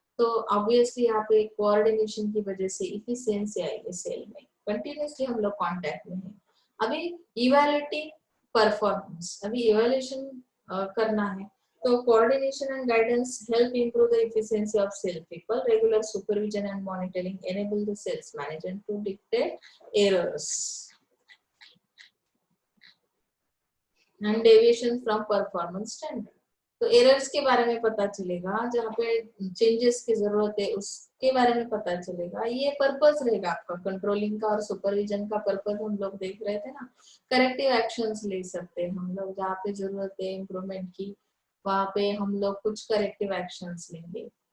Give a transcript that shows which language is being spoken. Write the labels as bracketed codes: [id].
[hi] तो ऑब्वियसली यहाँ पे कोऑर्डिनेशन की वजह से इफिशिएंसी आएगी सेल में। कंटिन्यूसली हम लोग कांटेक्ट में हैं। अभी इवैल्यूएटिंग परफॉर्मेंस, अभी इवैल्यूएशन करना है, तो [en] Coordination and guidance help improve the efficiency of sales people. Regular supervision and monitoring enable the sales manager to detect errors and deviation from performance standard. [hi] तो एरर्स के बारे में पता चलेगा, जहाँ पे चेंजेस की जरूरत है उसके बारे में पता चलेगा। ये पर्पस रहेगा आपका कंट्रोलिंग का और सुपरविजन का पर्पस हम लोग देख रहे थे ना। करेक्टिव एक्शंस ले सकते हैं हम लोग, जहाँ पे जरूरत है इम्प्रूवमेंट की वहाँ पे हम लोग कुछ करेक्टिव एक्शंस लेंगे।